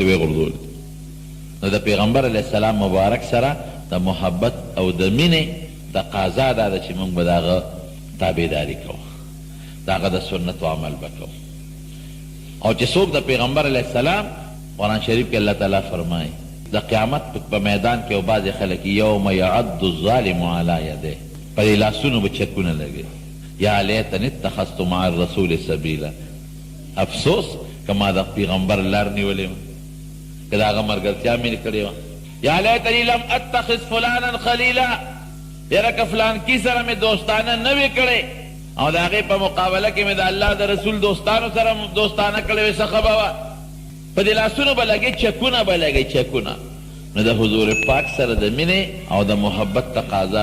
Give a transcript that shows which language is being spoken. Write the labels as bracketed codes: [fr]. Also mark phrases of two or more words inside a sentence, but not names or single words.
[ps] ویې غورځولې نو د پیغمبر [ar] علیه السلام [ps] مبارک سره د محبت او د مینې تقاضا دا ده چې موږ به د هغه تابعداري کوو د هغه د سنتو عمل به کوو او چې څوک د پیغمبر [ar] علیه السلام [ps] قرآن شریف کې الله تعالی فرمایي د قیامت په میدان کې او بعضې خلک [ar] یوم یعد الظالم علی یدیه [ps] په دې لاسونو به چکونه لګي [ar] یا لیتنی اتخذت مع الرسول سبیلا [ps] افسوس که ما د پیغمبر لار نیولې وه که د هغه ملګرتیا مې کړې وه [ar] یا لیتنی لم اتخذ فلانا [ps] خلیلا یاره که فلانکي سره مې دوستانه نه وې کړې او د هغې په مقابله کې مې د الله د رسول دوستانو سره دوستانه کړې وې څه ښه به وه په دې لاسونو به لګې چکونه به لګې چکونه نو د حضور پاک سره د مینې او د محبت تقاضا